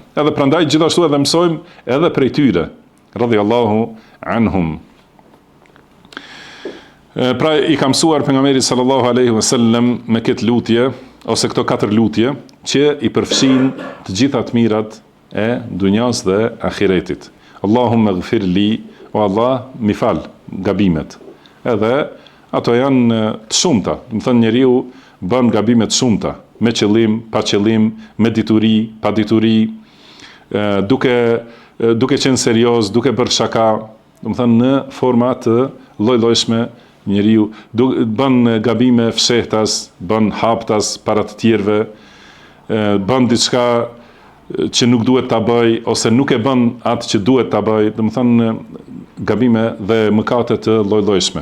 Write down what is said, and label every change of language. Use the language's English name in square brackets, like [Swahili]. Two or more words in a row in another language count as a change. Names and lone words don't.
[Albanian] Edhe prandaj gjithashtu edhe mësojmë edhe prej tyre, [Arabic] رضي الله عنهم. [Albanian] Pra i ka mësuar pejgamberi [Arabic] صلى الله عليه وسلم [Albanian] me këtë lutje ose këto 4 lutje që i përfshin të gjitha të mirat e dunjas dhe ahiretit. [Arabic] اللهم اغفر لي, [Albanian] o Allah mi fal gabimet. Edhe ato janë të shumta, do të thonë njeriu bën gabime të shumta, me qëllim, pa qëllim, me dituri, pa dituri, duke qenë serioz, duke bërë shaka, do të thënë në forma të lloj-llojshme, njeriu bën gabime fshehtas, bën haptas para të tjerëve, bën diçka që nuk duhet ta bëj ose nuk e bën atë që duhet ta bëj, do të thënë gabime dhe mëkate të lloj-llojshme.